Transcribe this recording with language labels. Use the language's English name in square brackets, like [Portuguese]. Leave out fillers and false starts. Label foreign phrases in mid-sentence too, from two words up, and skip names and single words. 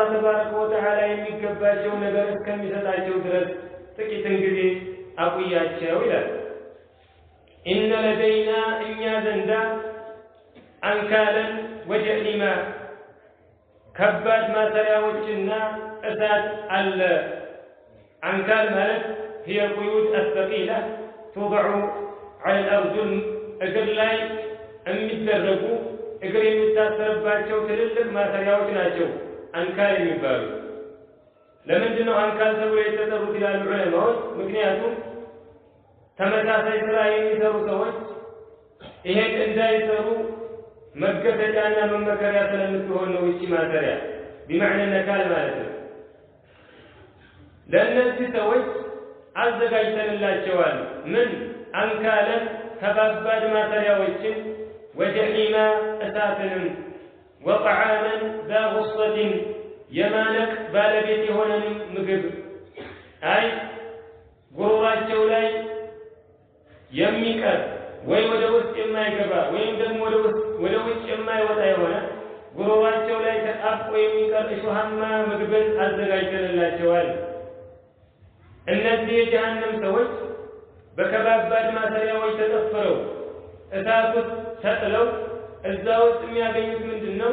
[Arabic] تبارك وتعالى [Amharic] የሚገባቸው ነገር እስከሚሰጣቸው ድረስ ጥቂትን ጊዜ አቁያቸው ይላል። ኢነ ለደይና እኛ ዘንዳ [Arabic] أنكالا وجحيما [Amharic] ከባድ ማሰሪያዎችና እሳት አለ። አንካል ማለት [Arabic] هي القيود الثقيلة توضع على الأرجل [Amharic] እግር ላይ የሚደረጉ እግር የሚታሰርባቸው ትልልቅ ማሰሪያዎች ናቸው አንካል የሚባሉ። ለምንድን ነው አንካል ተብሎ የተጠሩት ይላሉ ዑለማዎች? ምክንያቱም ተመሳሳይ ስራ የሚሰሩ ሰዎች ይሄን እንዳይሰሩ መገደጃና መመከሪያ ስለምትሆን ነው እቺ ማሰሪያ بمعنى ነካል ማለት ነው። ለእነዚህ ሰዎች አዘጋጅተንላቸዋል ምን አንካለን ከባባድ ማሰሪያዎችን ወጀሒማ እሳትንም [Arabic] وطعاما ذا غصة [Amharic] የማነቅ ባለቤት የሆነንም ምግብ አይ ጉሮሯቸው ላይ የሚቀር ወይ ወደ ውስጥ የማይገባ ወይም ደግሞ ወደ ውጭ የማይወጣ የሆነ ጉሮሯቸው ላይ ተጣብቆ የሚቀር እሾሃማ ምግብን አዘጋጅተንላቸዋል። እነዚህ የጀሃነም ሰዎች በከባባድ ማሰሪያዎች ተጠፍረው እሳት ውስጥ ተጥለው እዛ ውስጥ የሚያገኙት ምንድን ነው?